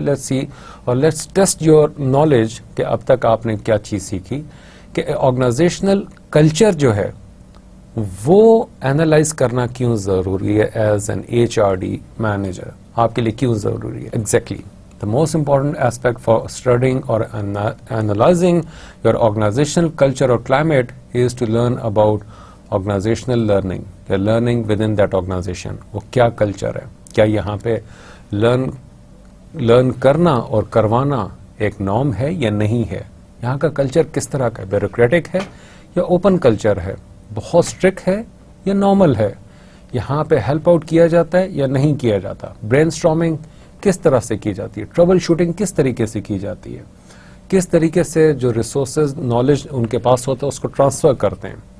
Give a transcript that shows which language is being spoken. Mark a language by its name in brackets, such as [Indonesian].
[English] Let's see, or let's test your knowledge [Urdu] کہ اب تک آپ نے کیا چیز سیکھی, کہ آرگنائزیشنل کلچر جو ہے وہ اینالائز کرنا کیوں ضروری ہے ایز این HRD مینیجر, آپ کے لیے کیوں ضروری ہے. [English] Exactly the most important aspect for studying or analyzing your organizational culture or climate is to learn about organizational learning. You're learning within that organization. [Urdu] وہ کیا کلچر ہے, کیا یہاں پہ لرن کرنا اور کروانا ایک نارم ہے یا نہیں ہے, یہاں کا کلچر کس طرح کا ہے, بیوروکریٹک ہے یا اوپن کلچر ہے, بہت اسٹرکٹ ہے یا نارمل ہے, یہاں پہ ہیلپ آؤٹ کیا جاتا ہے یا نہیں کیا جاتا, برین اسٹارمنگ کس طرح سے کی جاتی ہے, ٹربل شوٹنگ کس طریقے سے کی جاتی ہے, کس طریقے سے جو ریسورسز نالج ان کے پاس ہوتا ہے اس کو ٹرانسفر کرتے ہیں.